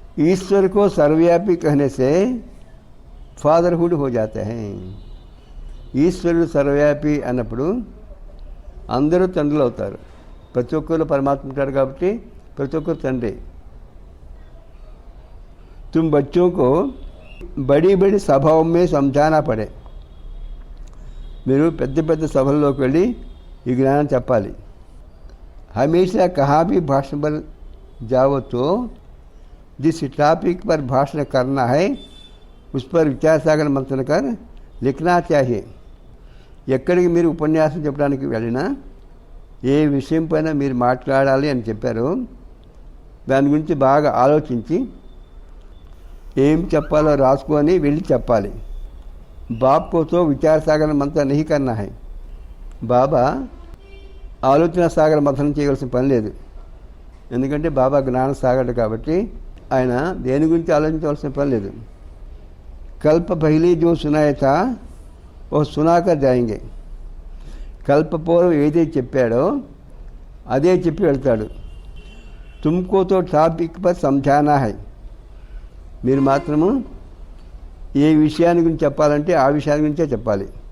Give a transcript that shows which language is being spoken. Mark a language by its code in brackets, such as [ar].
[hi] ईश्वर को सर्वव्यापी कहने से फादरहुड हो जाते हैं. [te] ఈశ్వరుడు సర్వవ్యాపి అన్నప్పుడు అందరూ తండ్రులు అవుతారు. ప్రతి ఒక్కరు పరమాత్మ ఉంటాడు కాబట్టి ప్రతి ఒక్కరు తండ్రి. [hi] तुम बच्चों को बड़ी बड़ी सभाओं में समझाना पड़े. [te] మీరు పెద్ద పెద్ద సభల్లోకి వెళ్ళి ఈ జ్ఞానం చెప్పాలి. [hi] हमेशा कहाँ भी भाषण पर जाओ तो जिस टॉपिक पर भाषण करना है उस पर विचार सागर मंथन कर लिखना चाहिए. [te] ఎక్కడికి మీరు ఉపన్యాసం చెప్పడానికి వెళ్ళినా ఏ విషయం పైన మీరు మాట్లాడాలి అని చెప్పారో దాని గురించి బాగా ఆలోచించి ఏం చెప్పాలో రాసుకొని వెళ్ళి చెప్పాలి. [hi] బాప్ को तो विचार सागर मंथन नहीं करना है. [te] బాబా ఆలోచన సాగర మంథనం చేయవలసిన పని లేదు. ఎందుకంటే బాబా జ్ఞాన సాగరుడు కాబట్టి ఆయన దేని గురించి ఆలోచించవలసిన పని లేదు. [hi] कल्प पहले जो सुनाया था वो सुनाकर जाएंगे. [te] కల్ప పూర్వం ఏదైతే చెప్పాడో అదే చెప్పి వెళ్తాడు. [hi] తుమ్కో తో టాపిక్ పర్ సమझाना है. [te] మీరు మాత్రము ఏ విషయాన్ని గురించి చెప్పాలంటే ఆ విషయాన్ని గురించే చెప్పాలి.